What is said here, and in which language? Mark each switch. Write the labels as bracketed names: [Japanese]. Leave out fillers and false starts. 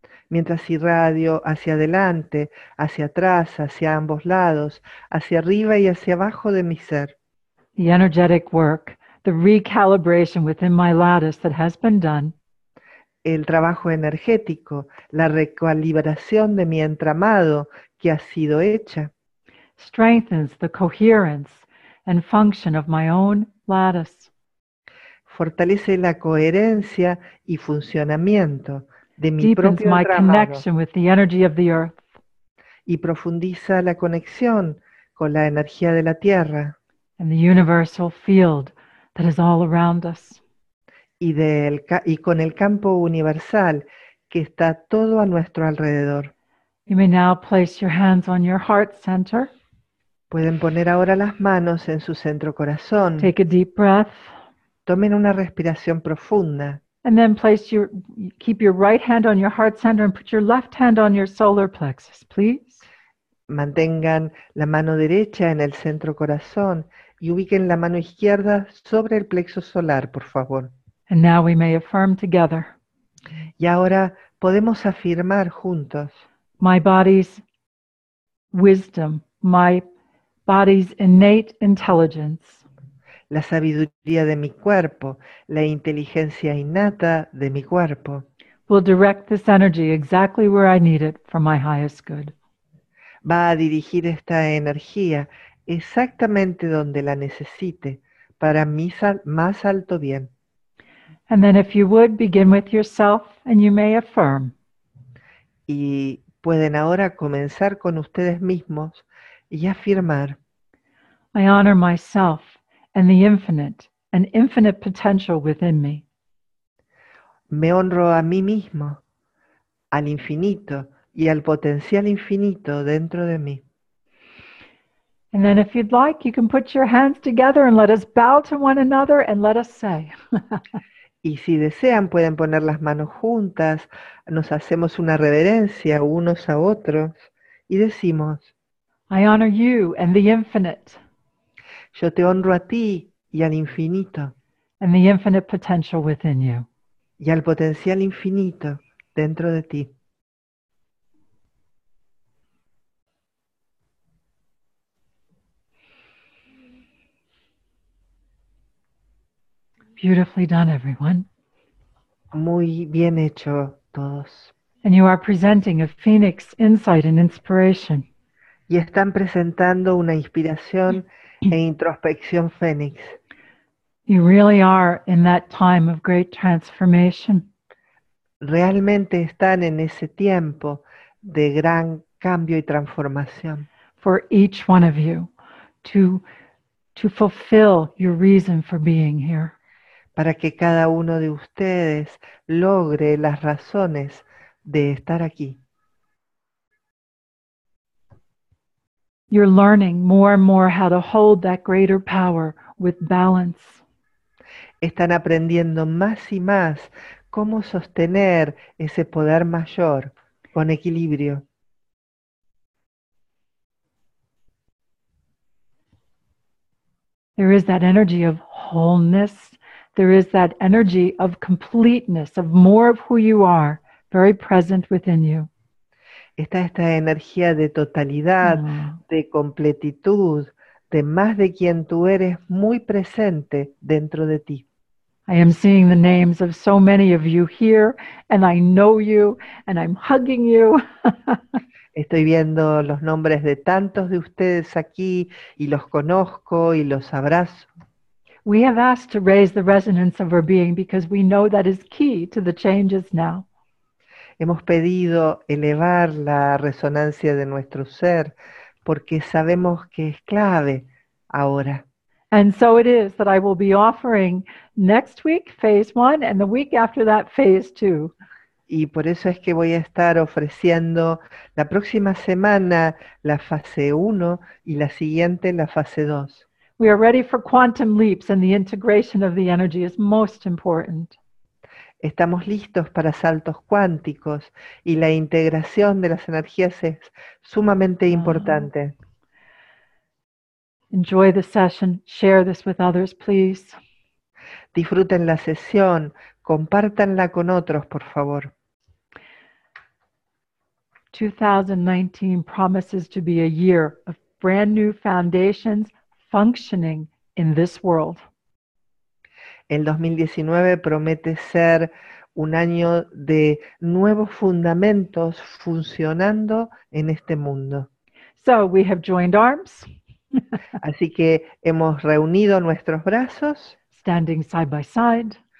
[Spanish] mientras irradio hacia adelante, hacia atrás, hacia ambos lados, hacia arriba y hacia abajo de mi ser. [English] The energetic work, the recalibration within my lattice that has been done, [Spanish] El trabajo energético, la recalibración de mi entramado que ha sido hecha, [English] strengthens the coherence and function of my own lattice. [Spanish] fortalece la coherencia y funcionamiento de mi [English] Deepens [Spanish] propio [English] my [Spanish] entramado. [English] connection with the energy of the earth. [Spanish] y profundiza la conexión con la energía de la Tierra [English] and the universal field that is all around us. [Spanish] y con el campo universal que está todo a nuestro alrededor. [English] You may now place your hands on your heart center. [Spanish] Pueden poner ahora las manos en su centro corazón. [English] Take a deep breath. [Spanish] Tomen una respiración profunda. [English] And then keep your right hand on your heart center and put your left hand on your solar plexus, please. [Spanish] Mantengan la mano derecha en el centro corazón y ubiquen la mano izquierda sobre el plexo solar, por favor. [English] And now we may affirm together. [Spanish] Y ahora podemos afirmar juntos. [English] My body's wisdom, my body's innate intelligence [Spanish] La sabiduría de mi cuerpo, la inteligencia innata de mi cuerpo, [English] will direct this energy exactly where I need it for my highest good. [Spanish] va a dirigir esta energía exactamente donde la necesite para mi más alto bien. [English] And then if you would, begin with yourself and you may affirm. [Spanish] Y pueden ahora comenzar con ustedes mismos y afirmar. [English] I honor myself and the infinite and infinite potential within me. [Spanish] Me honro a mí mismo, al infinito y al potencial infinito dentro de mí. [English] And then if you'd like, you can put your hands together and let us bow to one another and let us say. [Spanish] Y si desean pueden poner las manos juntas, nos hacemos una reverencia unos a otros y decimos, [English] I honor you and the infinite [Spanish] yo te honro a ti y al infinito [English] and the infinite potential within you. [Spanish] y al potencial infinito dentro de ti. [English] Beautifully done, everyone. [Spanish] Muy bien hecho todos. [English] And you are presenting a phoenix insight and inspiration. [Spanish] Y están presentando una inspiración e introspección fénix. [English] You really are in that time of great transformation. [Spanish] Realmente están en ese tiempo de gran cambio y transformación. [English] For each one of you to fulfill your reason for being here. [Spanish] Para que cada uno de ustedes logre las razones de estar aquí. [English] You're learning more and more how to hold that greater power with balance. [Spanish] Están aprendiendo más y más cómo sostener ese poder mayor con equilibrio. [English] There is that energy of wholeness. There is that energy of completeness, of more of who you are, very present within you. [Spanish] Está esta energía de totalidad, de completitud, de más de quien tú eres muy presente dentro de ti. [English] I am seeing the names of so many of you here, and I know you, and I'm hugging you. [Spanish] Estoy viendo los nombres de tantos de ustedes aquí y los conozco y los abrazo. [English] We have asked to raise the resonance of our being because we know that is key to the changes now. [Spanish] Hemos pedido elevar la resonancia de nuestro ser porque sabemos que es clave ahora. [English] And so it is that I will be offering next week, phase 1, and the week after that, phase 2. [Spanish] Y por eso es que voy a estar ofreciendo la próxima semana la fase 1 y la siguiente la fase 2. [English] We are ready for quantum leaps, and the integration of the energy is most important. [Spanish] Estamos listos para saltos cuánticos y la integración de las energías es sumamente importante. [English] Enjoy the session. Share this with others, please. [Spanish] Disfruten la sesión, compártanla con otros, por favor. [English] 2019 promises to be a year of brand new foundations functioning in this world. [Spanish] El 2019 promete ser un año de nuevos fundamentos funcionando en este mundo. [English] So we have joined arms. [Spanish] Así que hemos reunido nuestros brazos. [English] Standing side by side.